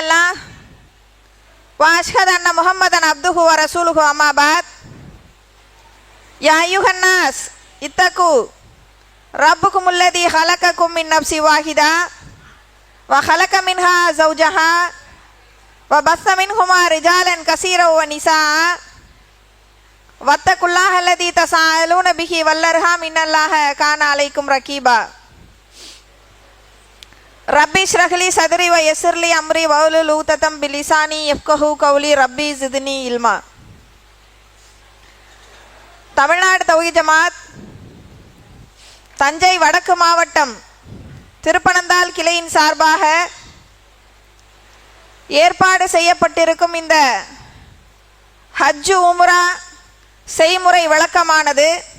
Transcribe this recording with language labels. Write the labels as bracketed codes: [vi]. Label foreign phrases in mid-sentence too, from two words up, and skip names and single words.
[ar] الله وأشهد أن محمدا عبده ورسوله أما بعد يا أيها الناس اتقوا ربكم الذي خلقكم من نفس واحدة وخلق منها زوجها وبث منهما رجالا كثيرا ونساء واتقوا الله الذي تساءلون به والأرحام إن الله كان عليكم رقيبا رب اشرح لي صدري ويسر لي أمري واحلل عقدة من لساني يفقهوا قولي رب زدني علما. [ta] தமிழ்நாடு தௌஹீத் ஜமாத் தஞ்சை வடக்கு மாவட்டம் திருப்பனந்தாள் கிளையின் சார்பாக ஏற்பாடு செய்யப்பட்டிருக்கும் இந்த [ar] حج عمرة [ta] செய்முறை விளக்கமானது